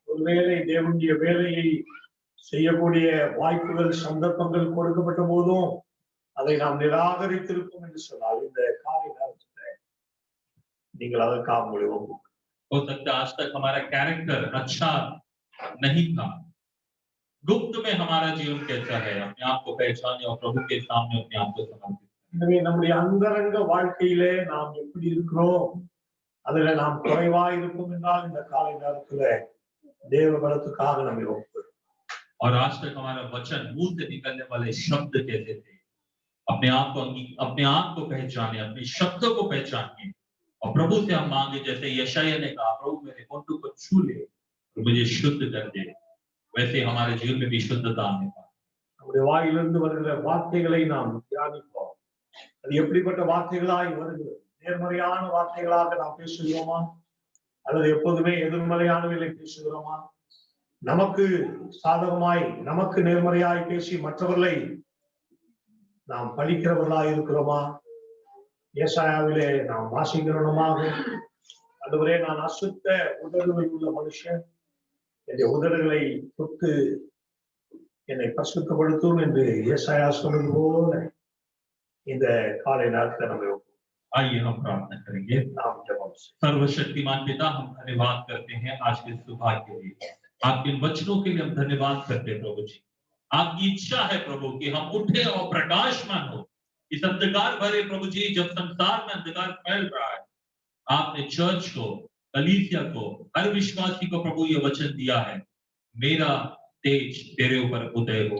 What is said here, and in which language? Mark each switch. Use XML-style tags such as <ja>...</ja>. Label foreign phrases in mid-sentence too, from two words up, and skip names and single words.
<ta>ஒருவேளை தேவனுடைய வேலையை செய்யக்கூடிய வாய்ப்புகள் சந்தர்ப்பங்கள் கொடுக்கப்பட்ட போதும் அதை நாம் நிராகரித்திருக்கோம் என்று சொன்னால் இந்த காலை நேரத்தில் நீங்கள் அதற்காக உங்களை ஒப்புக்கொள்ளுங்கள்.</ta> <hi>हो सकता है आज तक हमारा कैरेक्टर अच्छा नहीं था, गुप्त में हमारा जीवन कैसा है, अपने आप को पहचाने और प्रभु के सामने अपने आप को समर्पित.</hi> <ta>எனவே நம்முடைய அந்தரங்க வாழ்க்கையிலே நாம் எப்படி இருக்கிறோம், அதுல நாம் குறைவாய் இருக்கும் என்றால் இந்த காலை நேரத்துல தேவ பலத்துக்காக நம்மை ஒப்புக்கொள்ளுங்கள்.</ta> <hi>और आज तक हमारा वचन मुंह से निकलने वाले शब्द कैसे थे, अपने आप को पहचाने, अपने शब्दों को पहचानिए और प्रभु से हम मांगे जैसे यशायाह ने कहा, प्रभु मेरे होठों को छू ले और मुझे शुद्ध कर दे. वैसे हमारे जीवन में भी शुद्धता आने पाए.</hi> <ta>நம்முடைய வாயிலிருந்து வருகிற வார்த்தைகளை நாம் தியானிப்போம். அது எப்படிப்பட்ட வார்த்தைகளாய் வருகிறது? நேர்மறையான வார்த்தைகளாக நாம் பேசுகிறோமா அல்லது எப்போதுமே எதிர்மறையானவர்களை பேசுகிறோமா? நமக்கு சாதகமாய் நமக்கு நேர்மறையாய் பேசி மற்றவர்களை நாம் பழிக்கிறவர்களாய் இருக்கிறோமா? ஏசாயாவிலே நாம் வாசிக்கிறோமாக, அதுவரை நான் அசுத்த உதடுகள் உள்ள மனுஷன், என்னுடைய உதடுகளை தொட்டு என்னை பரிசுத்தப்படுத்தும் என்று ஏசாயா சொன்னது போல இந்த காலை நேரத்தில் நம்ம</ta> <hi>आइए हम प्रार्थना करेंगे. सर्वशक्तिमान पिता, हम धन्यवाद करते हैं आज के सुबह के लिए, आपके वचनों के लिए हम धन्यवाद करते हैं प्रभु जी. आपकी इच्छा है प्रभु कि हम उठे और प्रकाशमान हो इस अंधकार भरे प्रभु जी. जब संसार में अंधकार फैल रहा है, आपने चर्च को, कलीसिया को, हर विश्वासी को प्रभु ये वचन दिया है, मेरा तेज तेरे ऊपर उदय हो.</hi>